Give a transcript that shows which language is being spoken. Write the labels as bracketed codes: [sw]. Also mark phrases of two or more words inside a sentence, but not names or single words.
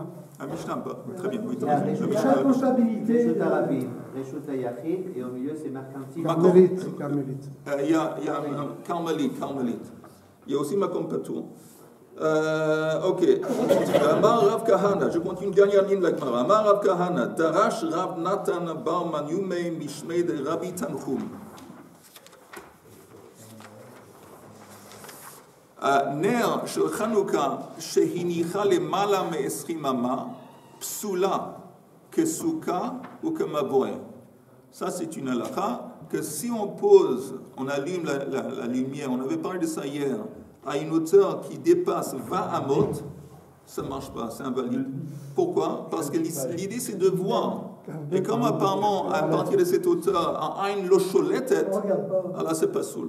[fr] La Mishnah, pas. Très bien. Oui, la responsabilité. [he] רשות רבים, רשות יחיד, [fr] et au milieu c'est mercantile. Carmélite. Il y a Carmélite. Il y a aussi [he] מקום פטור. [fr] Ok. Amar Rav Kahana, je continue une dernière ligne de l'Agmara. [arc] אמר רב כהנא, דרש רב נתן בר מניומי משמיה דרבי תנחום. [he] נר של חנוכה שהניחה למעלה מ-20 אמה, פסולה כסוכה וכמבואה. [fr] Ça, c'est une halakha que si on pose, on allume la lumière, on avait parlé de ça hier, à une hauteur qui dépasse 20 amot, ça ne marche pas, c'est invalide. Pourquoi? Parce que l'idée, c'est de voir. Et comme apparemment, à partir de cette hauteur, en [he] עין לא שולטת, [fr] alors c'est pas soul.